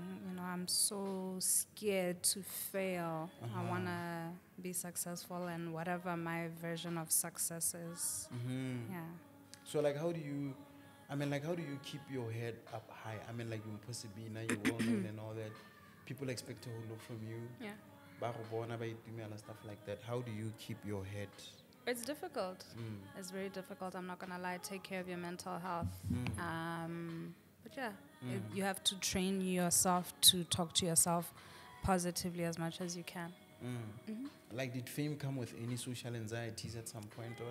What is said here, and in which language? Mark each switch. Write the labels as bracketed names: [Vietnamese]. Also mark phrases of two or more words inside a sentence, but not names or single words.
[English] You know, I'm so scared to fail. I want to be successful in whatever my version of success is. Yeah. So like how do you keep your head up high? I mean like Mpho Sebina, you're well known and all that. People expect a whole lot from you. Yeah. [Tswana] Ba go bona, ba itumela, [English] stuff like that. How do you keep your head? It's difficult. It's very difficult. I'm not going to lie. Take care of your mental health. But yeah, you have to train yourself to talk to yourself positively as much as you can. Like did fame come with any social anxieties at some point or